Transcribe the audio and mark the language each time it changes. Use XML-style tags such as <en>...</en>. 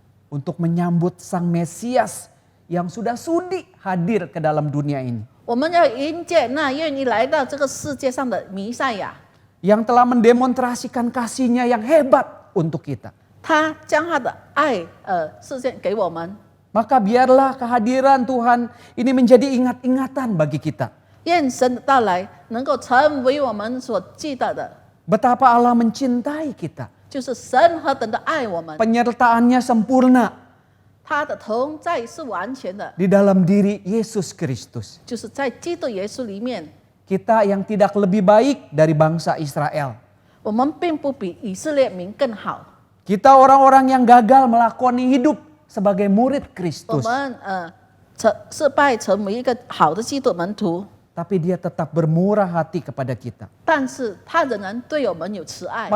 <id>Untuk menyambut Sang Mesias yang sudah sudi hadir ke dalam dunia ini.</id> <zh>我们要迎接那愿意来到这个世界上的弥赛亚，</zh> <id>Yang telah mendemonstrasikan kasih-Nya yang hebat untuk kita.</id> <zh>他将他的爱实现给我们。</zh> <id>Maka biarlah kehadiran Tuhan ini menjadi ingat-ingatan bagi kita.</id> <zh>愿神的到来能够成为我们所记得的，</zh> <id>Betapa Allah mencintai kita.</id> <zh>就是神何等的爱我们，</zh> <id>Penyertaannya sempurna</id> <zh>他的同在是完全的，</zh> <id>di dalam diri Yesus Kristus.</id> <zh>就是在基督耶稣里面，</zh> <id>Kita yang tidak lebih baik dari bangsa Israel.</id> <zh>我们并不比以色列民更好，</zh> <id>Kita orang-orang yang gagal melakoni hidup sebagai murid</id> <zh>我</zh> <id>Kristus.</id> <zh>们失败成为一个好的基督门徒，</zh> <id>Tapi dia tetap bermurah hati kepada kita.</id> <zh>但是他仍然对我们有慈爱，</zh>